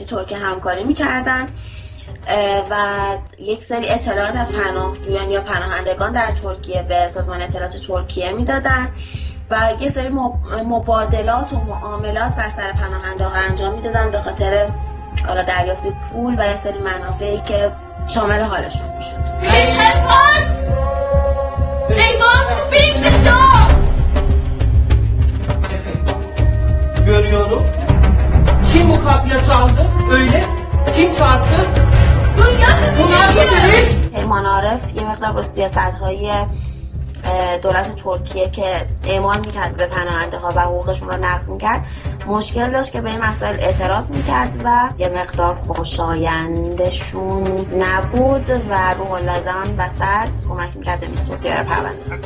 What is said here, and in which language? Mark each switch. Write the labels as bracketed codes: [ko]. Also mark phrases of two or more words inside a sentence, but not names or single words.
[fa] ترکیه همکاری میکردن و یک سری اطلاعات از پناهجویان یا پناهندگان در ترکیه به سازمان اطلاعات ترکیه میدادن و یک سری مبادلات و معاملات بر سر پناهندگان انجام میدادن به خاطر حالا دریافت پول و یک سری منافعی که شامل حالشون میشد. [tr] Görüyorum. Kim bu kapıya çaldı? Öyle. Kim çarptı? Bu nasıl bir [fa] پیمان عارف یه مقدار با سیاست‌های دولت ترکیه که اعمال میکرد به پناهنده ها و حقوقشون رو نقض میکرد مشکل داشت که به این مسائل اعتراض میکرد و یه مقدار خوشایندشون نبود و روح الله زن وسط کمک میکرد به ترکیه رو پرونده سازی.